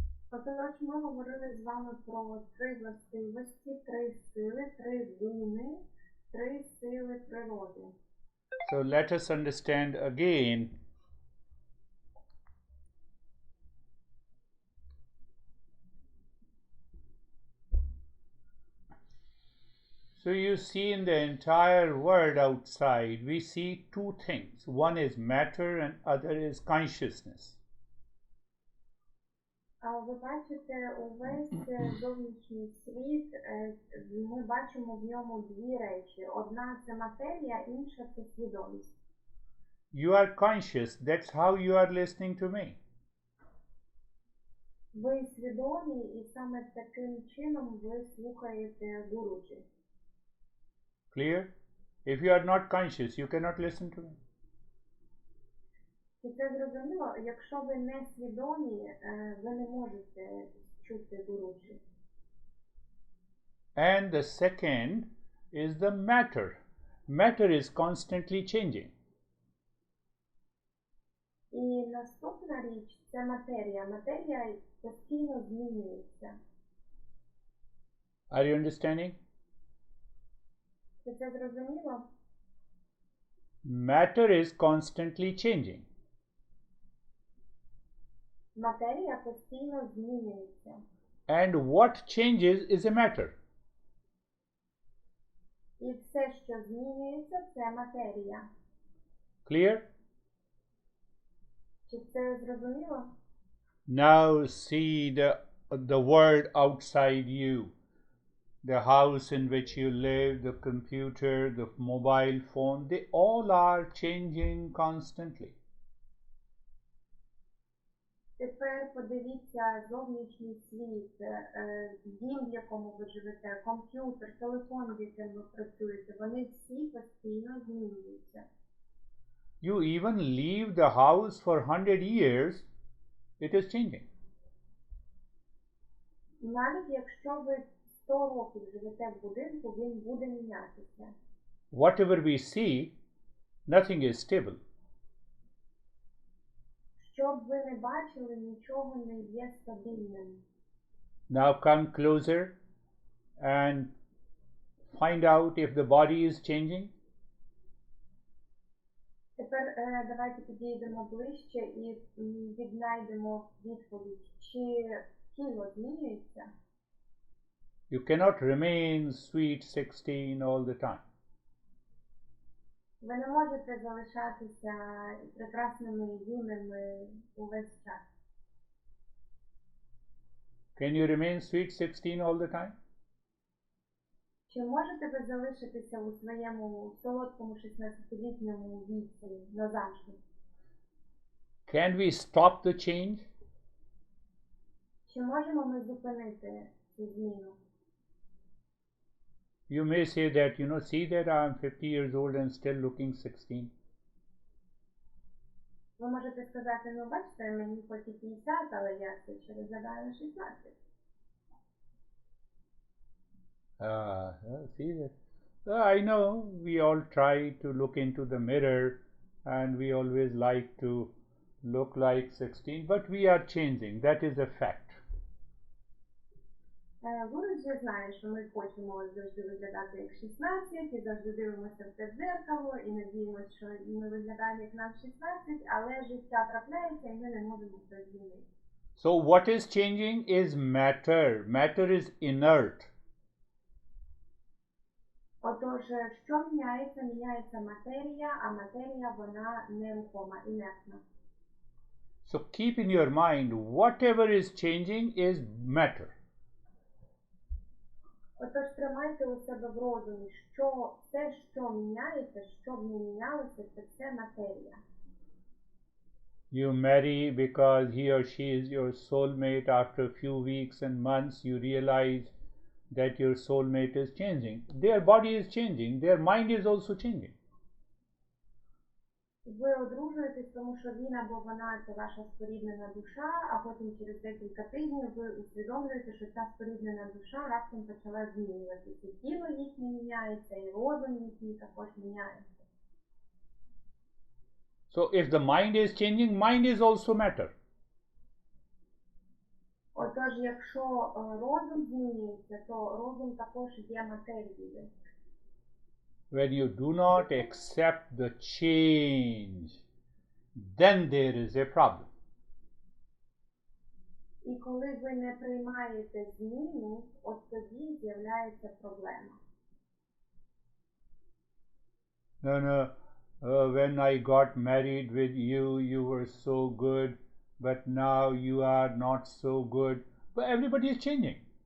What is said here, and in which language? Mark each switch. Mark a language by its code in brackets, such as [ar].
[uk] Отож, ми говорили з вами про три властивості, три сили, три гуни, три сили природи. [en] So, let us understand again So you see in the entire world outside, we see two things. One is matter and other is consciousness. [uk] Ви бачите увесь зовнішній світ, ми бачимо в ньому дві речі. Одна – це матерія, інша – це свідомість. [en] You are conscious, that's how you are listening to me. [uk] Ви свідомі, і саме таким чином ви слухаєте Гуруджі. [en] Clear? If you are not conscious, you cannot listen to me. [uk] І це зрозуміло, якщо ви не свідомі, ви не можете чути Гуруджі. [en] And the second is the matter. Matter is constantly changing. [uk] І наступна річ – це матерія. Матерія постійно змінюється. [en] Are you understanding? [uk] Це зрозуміло? [en] Matter is constantly changing. [uk] Матерія постійно змінюється. [en] And what changes is a matter. [uk] І все, що змінюється, це матерія. [en] Clear? [uk] Чи це зрозуміло? [en] Now see the world outside you. The house in which you live, the computer, the mobile phone, they all are changing constantly. [uk] Тепер подивіться зовнішній світ, дім, в якому ви живете, комп'ютер, телефон, в якому ви працюєте, вони всі постійно змінюються. [en] You even leave the house for 100 years, it is changing. [uk] Навіть якщо ви 100 років живете в будинку, він буде мінятися. [en] Whatever we see, nothing is stable. [uk] Що б ви не бачили, нічого не є стабільним. [en] Now come closer and find out if the body is changing. [uk] Тепер давайте підійдемо ближче і віднайдемо відповідь, чи тіло змінюється. [en] You cannot remain sweet 16 all the time. [uk] Ви не можете залишатися прекрасними юними увесь час. [en] Can you remain sweet 16 all the time? [uk] Чи можете ви залишитися у своєму солодкому 16-літньому віці назавжди? [en] Can we stop the change? [uk] Чи можемо ми зупинити цю зміну? [en] You may say that, see that I am 50 years old and still looking 16. [uk] Ви можете сказати, бачите, мені хоч і 50, але я все ще виглядаю на 16. [en] See that. I know we all try to look into the mirror and we always like to look like 16, but we are changing. That is a fact. [uk] Гуруджі знає, що ми хочемо завжди виглядати як 16, і завжди дивимося в те дзеркало, і надіємося, що ми виглядаємо як нам 16, але життя трапляється, і ми не можемо це змінити. [en] So what is changing is matter. Matter is inert. [uk] Отож, що міняється? Міняється матерія, а матерія, вона нерухома, інертна. [en] So keep in your mind, whatever is changing is matter. [uk] Отож, тримайте у себе в розумі, що все, що міняється, що б не мінялося, це все матерія. [en] You marry because he or she is your soulmate. After a few weeks and months, you realize that your soulmate is changing. Their body is changing. Their mind is also changing. [uk] Ви одружуєтесь, тому що він або вона – це ваша споріднена душа, а потім через декілька тижнів ви усвідомлюєте, що ця споріднена душа раптом почала змінюватися. Тіло їхнє міняється, і розум їхній також міняється. [en] So if the mind is changing, mind is also matter. [uk] Отож, якщо розум змінюється, то розум також є матерією. [en] When you do not accept the change, then there is a problem. [uk] І коли ви не приймаєте зміну, от тоді з'являється проблема. [en] No, when I got married with you, you were so good, but now you are not so good. But everybody is changing.